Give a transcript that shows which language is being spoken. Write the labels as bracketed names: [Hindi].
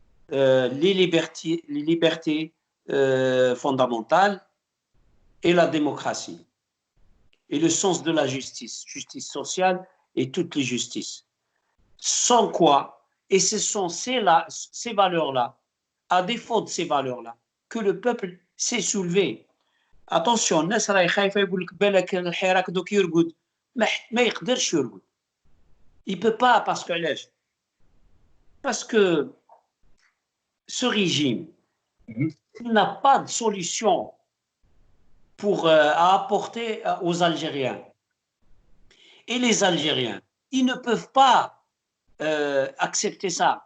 [French] Les libertés fondamentales et la démocratie, et le sens de la justice sociale et toutes les justices. Sans quoi, et ce sont ces valeurs-là, à défaut de ces valeurs-là, que le peuple s'est soulevé. [Arabic] Attention, الناس راهي خايفه يقول لك بالك الحراك دوك يرقد ما يقدرش يرقد. [French] Il peut pas parce que ce régime n'a pas de solution à apporter aux Algériens. Et les Algériens, ils ne peuvent pas accepter ça.